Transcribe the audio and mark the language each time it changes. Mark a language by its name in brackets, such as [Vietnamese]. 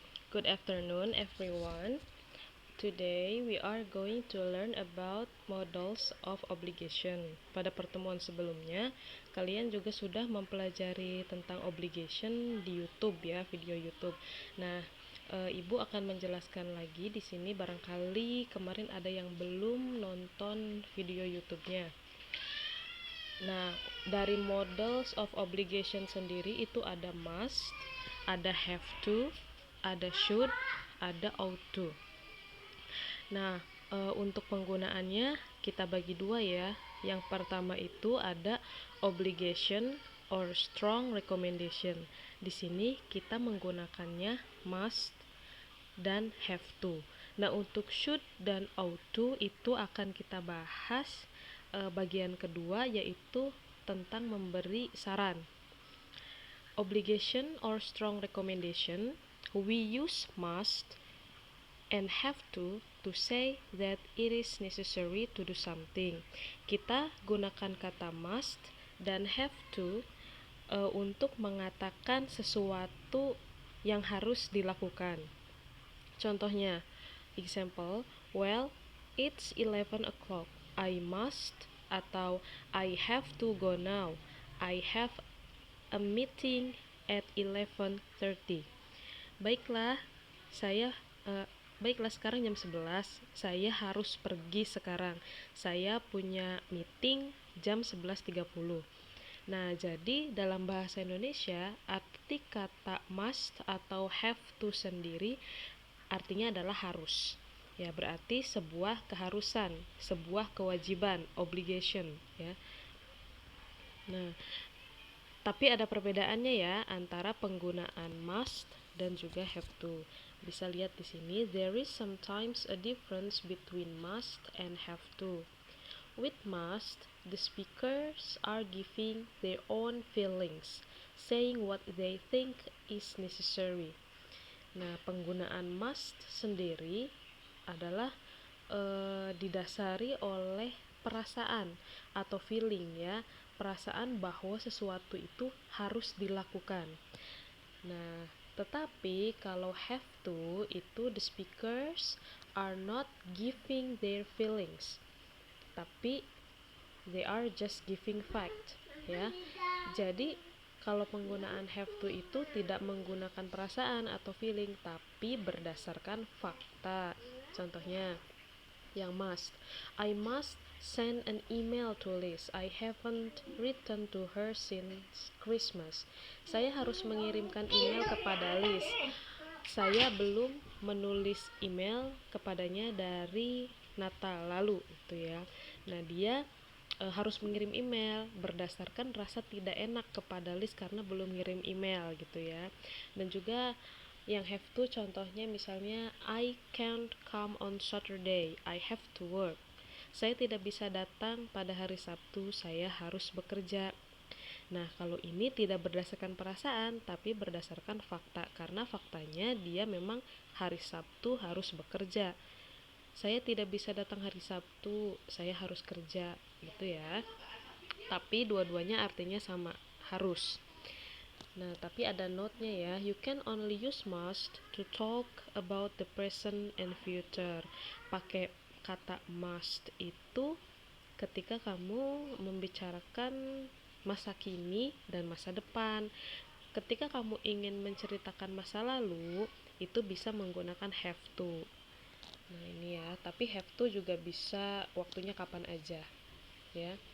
[English] Good afternoon, everyone. Today we are going to learn about models of obligation. [Indonesian] Pada pertemuan sebelumnya, kalian juga sudah mempelajari tentang obligation di YouTube ya, video YouTube. Nah, Ibu akan menjelaskan lagi di sini, barangkali kemarin ada yang belum nonton video YouTube-nya. Nah, dari models of obligation sendiri itu ada must, ada have to, ada should, ada ought to. Nah, untuk penggunaannya kita bagi dua ya. Yang pertama itu ada [English] obligation or strong recommendation. [Indonesian] Di sini kita menggunakannya must dan have to. Nah, untuk should dan ought to itu akan kita bahas bagian kedua, yaitu tentang memberi saran. [English] Obligation or strong recommendation, we use must and have to say that it is necessary to do something. [Indonesian] Kita gunakan kata must dan have to untuk mengatakan sesuatu yang harus dilakukan. [English] Contohnya, example, well, it's 11 o'clock. I must atau I have to go now. I have a meeting at 11:30. [Indonesian] Baiklah, saya baiklah sekarang jam 11. Saya harus pergi sekarang. Saya punya meeting jam 11:30. Nah, jadi dalam bahasa Indonesia, arti kata must atau have to sendiri artinya adalah harus. Ya, berarti sebuah keharusan, sebuah kewajiban, obligation ya. Nah, tapi ada perbedaannya ya antara penggunaan must dan juga have to. Bisa lihat di sini, [English] there is sometimes a difference between must and have to. With must, the speakers are giving their own feelings, saying what they think is necessary. [Indonesian] Nah, penggunaan must sendiri adalah didasari oleh perasaan atau feeling ya, perasaan bahwa sesuatu itu harus dilakukan. Nah, tetapi kalau have to itu [English] the speakers are not giving their feelings, tapi they are just giving fact ya. [Indonesian] Jadi kalau penggunaan have to itu tidak menggunakan perasaan atau feeling, tapi berdasarkan fakta. Contohnya, yang must, [English] I must send an email to Liz. I haven't written to her since Christmas. [Indonesian] Saya harus mengirimkan email kepada Liz. Saya belum menulis email kepadanya dari Natal lalu, itu ya. Nah, dia harus mengirim email berdasarkan rasa tidak enak kepada Liz karena belum ngirim email gitu ya. Dan juga yang have to contohnya misalnya [English] I can't come on Saturday, I have to work. [Indonesian] Saya tidak bisa datang pada hari Sabtu, saya harus bekerja. Nah, kalau ini tidak berdasarkan perasaan tapi berdasarkan fakta, karena faktanya dia memang hari Sabtu harus bekerja. Saya tidak bisa datang hari Sabtu, saya harus kerja gitu ya. Tapi dua-duanya artinya sama, harus. Nah, tapi ada note-nya ya. [English] You can only use must to talk about the present and future. [Indonesian] Pakai kata must itu ketika kamu membicarakan masa kini dan masa depan. Ketika kamu ingin menceritakan masa lalu, itu bisa menggunakan have to. Nah, ini ya, tapi have to juga bisa waktunya kapan aja ya.